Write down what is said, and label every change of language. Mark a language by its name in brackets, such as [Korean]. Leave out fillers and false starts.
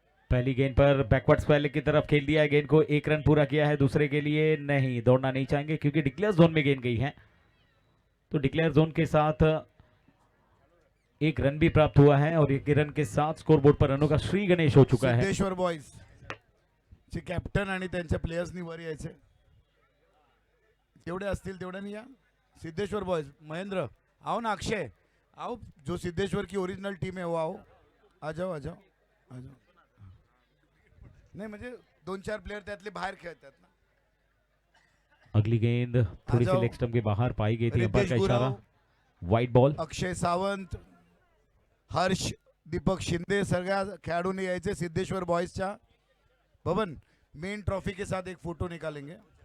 [Hindi] पहली गेंद पर बैकवर्ड स्पेल की तरफ खेल दिया है, गेंद को 1 रन पूरा किया है। दूसरे के लिए नहीं, दौड़ना नहीं चाहेंगे क्योंकि डिक्लेयर जोन में गेंद गई है, तो डिक्लेयर जोन के साथ 1 रन भी प्राप्त हुआ है और 1 रन के साथ स्कोरबोर्ड पर रनों का श्री गणेश हो चुका है। [Marathi] सिद्धेश्वर बॉयज चे कॅप्टन आणि त्यांच्या प्लेयर्सनी वर यायचे, तेवढे असतील तेवढ्यानी या। [Hindi] सिद्धेश्वर बॉयज, महेंद्र आओ ना, अक्षय आओ, जो सिद्धेश्वर की ओरिजिनल टीम है वो आओ, आ जाओ आ जाओ आ जाओ। [Marathi] नहीं म्हणजे 2-4 प्लेयर त्यातले बाहेर खेळतात ना। [Hindi] अगली गेंद थोड़ी सी लेग स्टंप के बाहर पाई गई थी, अंपायर का इशारा, वाइड बॉल। [Marathi] अक्षय सावंत, हर्ष, दीपक शिंदे सगळ्या खेळाडूंनी यायचे सिद्धेश्वर बॉयजच्या। [Hindi] भवन मेन ट्रॉफी के साथ एक फोटो निकालेंगे।